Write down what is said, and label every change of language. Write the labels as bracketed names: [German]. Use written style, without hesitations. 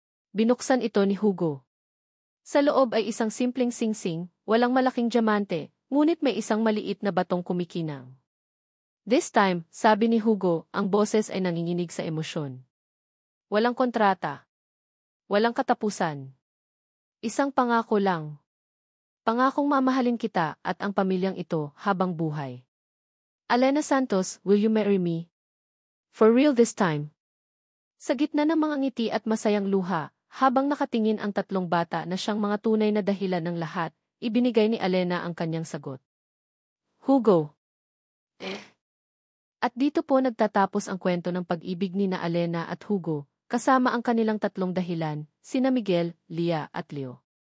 [Filipino] Binuksan ito ni Hugo. Sa loob ay isang simpleng singsing, walang malaking diamante, ngunit may isang maliit na batong kumikinang. [English] This time, [Filipino] sabi ni Hugo, ang boses ay nanginginig sa emosyon. Walang kontrata. Walang katapusan. Isang pangako lang. Pangakong mamahalin kita at ang pamilyang ito habang buhay. [English] Alena Santos, will you marry me? For real this time. [Filipino] Sa gitna ng mga ngiti at masayang luha, habang nakatingin ang tatlong bata na siyang mga tunay na dahilan ng lahat, ibinigay ni Alena ang kanyang sagot. Hugo. At dito po nagtatapos ang kwento ng pag-ibig ni na Alena at Hugo, kasama ang kanilang tatlong dahilan, sina Miguel, Lia at Leo.